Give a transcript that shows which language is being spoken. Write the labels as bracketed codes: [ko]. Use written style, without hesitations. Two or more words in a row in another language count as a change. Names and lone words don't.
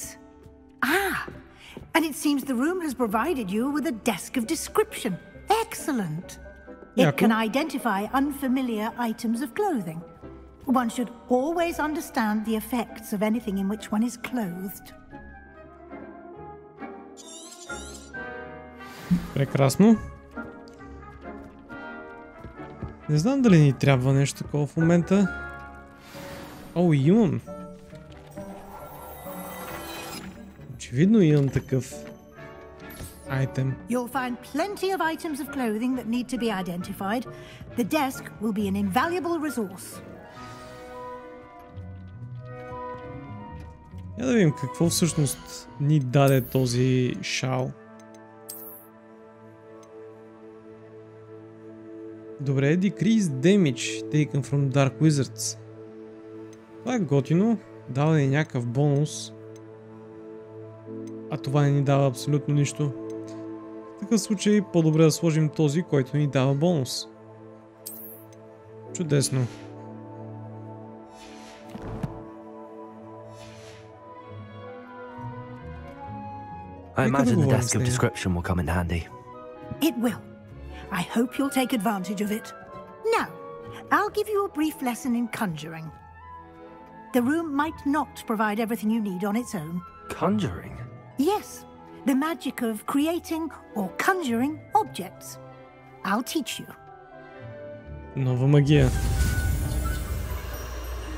[en] Ah, and it seems the room has provided you with a desk of description. Excellent. It can identify unfamiliar items of clothing. One should always understand the effects of anything in which one is clothed. [bg] Прекрасно. Не знам дали ни трябва нещо такова в момента. О, имам. Очевидно имам такъв айтем. [en] You'll find plenty of items of clothing that need to be identified. The desk will be an invaluable resource. [bg] Я да видим какво всъщност ни даде този шал. Добре, [en] decrease damage taken from dark wizards. [bg] Това е готино, дава ни някакъв бонус. А това не ни дава абсолютно нищо. В такъв случай по-добре да сложим този, който ни дава бонус. Чудесно. [en] I imagine the desk of description will come in handy. It will. I hope you'll take advantage of it. Now, I'll give you a brief lesson in conjuring. The room might not provide everything you need on its own. Conjuring? Yes, the magic of creating or conjuring objects. I'll teach you. [bg] Нова магия.